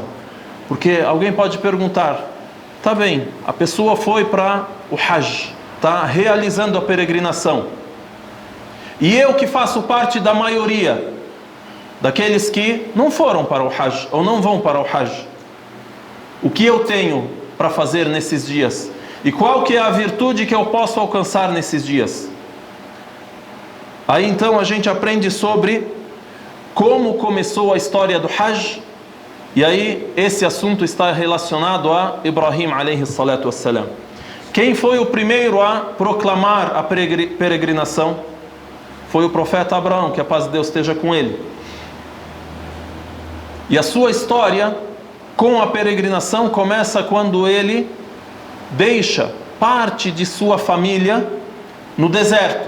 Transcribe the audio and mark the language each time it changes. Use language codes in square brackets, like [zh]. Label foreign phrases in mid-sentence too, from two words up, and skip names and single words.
[pt] Porque alguém pode perguntar: tá bem, a pessoa foi para o Hajj, está realizando a peregrinação, e eu que faço parte da maioria daqueles que não foram para o Hajj, ou não vão para o Hajj, o que eu tenho para fazer nesses dias? E qual que é a virtude que eu posso alcançar nesses dias? Aí então a gente aprende sobre como começou a história do Hajj. E aí esse assunto está relacionado a Ibrahim [ar] عليه الصلاة والسلام. [pt] Quem foi o primeiro a proclamar a peregrinação? Foi o profeta Abraão, que a paz de Deus esteja com ele. E a sua história com a peregrinação começa quando ele deixa parte de sua família no deserto.